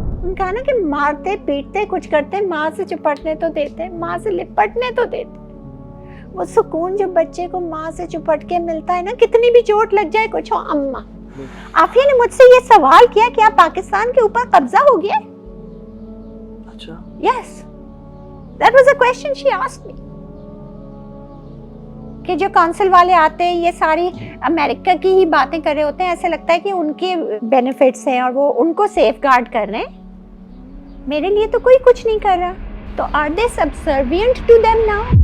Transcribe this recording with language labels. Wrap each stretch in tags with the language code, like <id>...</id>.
<ur>ان کا نا کہ مارتے پیٹتے کچھ کرتے، ماں سے چپٹنے تو دیتے، ماں سے لپٹنے تو دیتے. وہ سکون جو بچے کو ماں سے چپٹ کے ملتا ہے نا، کتنی بھی چوٹ لگ جائے کچھ ہو. اماں عافیہ نے مجھ سے یہ سوال کیا کہ آپ پاکستان کے اوپر قبضہ ہو گیا. اچھا</ur> <en>Yes, that was a question she asked me.</en> <ur>کہ جو کونسل والے آتے ہیں یہ ساری امریکہ کی ہی باتیں کر رہے ہوتے ہیں، ایسے لگتا ہے کہ ان کے بینیفٹس ہیں اور وہ ان کو سیف گارڈ کر رہے ہیں. میرے لیے تو کوئی کچھ نہیں کر رہا، تو</ur> <en>Are they subservient to them now?</en>